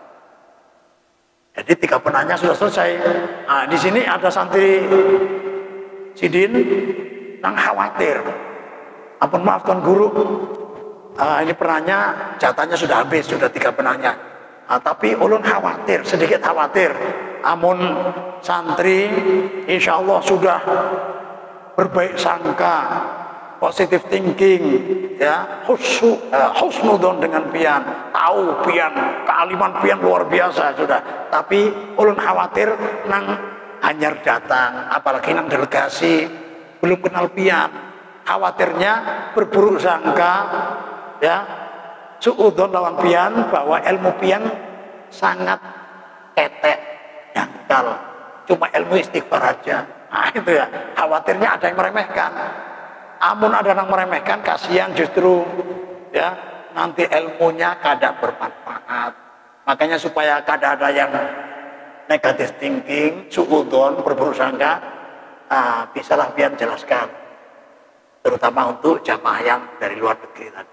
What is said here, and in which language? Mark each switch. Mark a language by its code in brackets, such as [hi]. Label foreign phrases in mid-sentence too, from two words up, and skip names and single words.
[bjn] Jadi 3 penanya sudah selesai. Nah, di sini ada santri sidin yang khawatir. Ampun maaf Tuan Guru, ini penanya jatahnya sudah habis, sudah 3 penanya. Tapi ulun khawatir, sedikit khawatir. Amun santri [ar] إن شاء الله [bjn] sudah berbaik sangka, [en] positive thinking, [bjn] ya husnudon dengan pian, tahu pian, kealiman pian luar biasa sudah. Tapi ulun khawatir nang hanyar datang, apalagi nang delegasi belum kenal pian, khawatirnya berburuk sangka, ya suudon lawan pian bahwa ilmu pian sangat ketek, dangkal, cuma ilmu istighfar aja. Nah itu ya, khawatirnya ada yang meremehkan. Amun ada yang meremehkan, kasihan justru ya nanti ilmunya kada bermanfaat. Makanya supaya kada ada yang [en] negatif thinking, [bjn] suudon, berburuk sangka, bisalah pian jelaskan, terutama untuk jamaah yang dari luar negeri tadi.